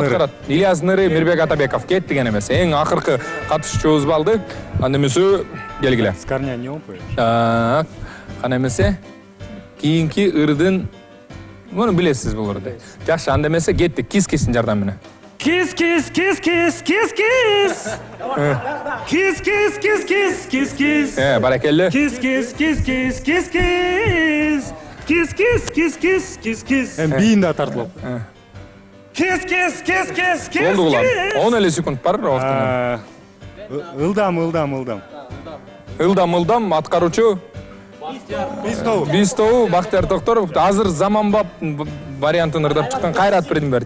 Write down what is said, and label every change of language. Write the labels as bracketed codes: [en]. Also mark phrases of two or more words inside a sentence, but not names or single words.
[ky] аткарат? Ильяс Ныры, Мирбек Атабеков кеттик эмесе. Эң акыркы катышуучубуз балды. Анда эмесе келгиле. Скарня не опыт. Кана эмесе кийинки ырдын муну билесиз бул ырды. Жакшы, анда эмесе кеттик кис-кистин жардамы менен. Кис кис кис кис кис кис. Кис кис кис кис кис кис. Баракелди. Кис кис кис кис кис кис. Кис кис кис кис кис кис. Эми бийин да тартылып. Кис кис кис кис кис. Болду улам. 10 секунд бар ортодон. Ылдам. Ылдам аткаруучу Бистоо Бактияр Токторов азыр заманбап вариантын ырдап чыккан Кайрат Предимбердиев.